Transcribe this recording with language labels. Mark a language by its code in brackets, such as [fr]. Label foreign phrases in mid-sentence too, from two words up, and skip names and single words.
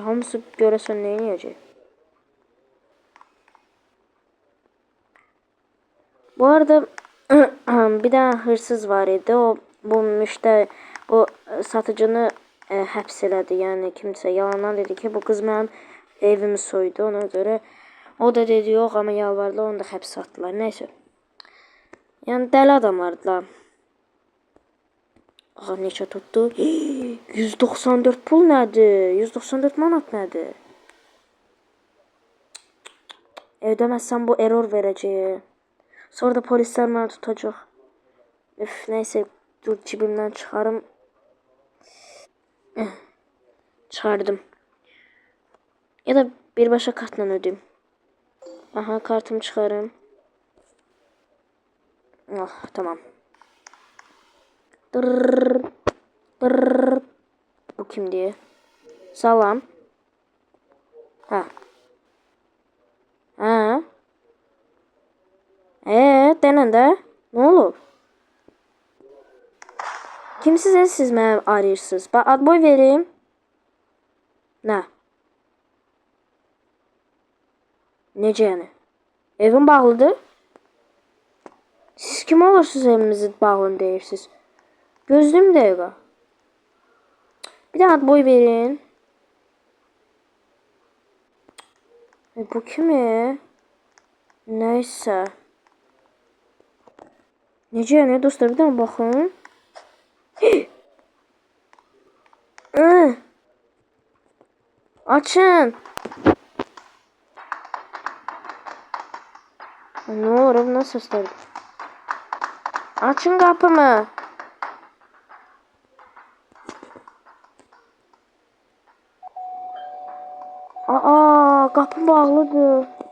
[tr] Hamısı göresen ne yiyecek? Bu arada bir tane hırsız var idi. [az] Bu müşteri, bu satıcını həbs elədi. [tr] Yani kimse yalandan dedi ki bu kız mənim evimi soydu. Ona göre o da dedi yok ama yalvardılar, onu da həbs attılar. Neyse. Yani deli adamlardılar. Aha neçə tuttu? [az] 194 pul nədir? 194 manat nədir? Ödəməzsəm bu error verəcək. [tr] Sonra da polisler beni tutacak. Üf, neyse dur cibimden çıkarım. Çıkardım. Ya da birbaşa kartla ödeyeyim. Aha kartımı çıkarım. Oh tamam. Dırrrr. Dırrrr. Bu kim diye. Salam. Ha. Ha. Denen de. Ne olur? [az] Kimsiniz siz mənə arayırsınız? Bax ad boy vereyim. Nə? Necə yəni? Evim bağlıdır. Siz kim olursunuz evimizin bağlını deyirsiniz? Gözlüyüm dəqiqə. Bir də ad boy verin. Bu kimi? [tr] Neyse. [az] Necə yəni dostlar, bir dənə baxın. Açın. [tr] Ne olur bu nasıl sesler? Açın kapımı. Kapı bağlıdır.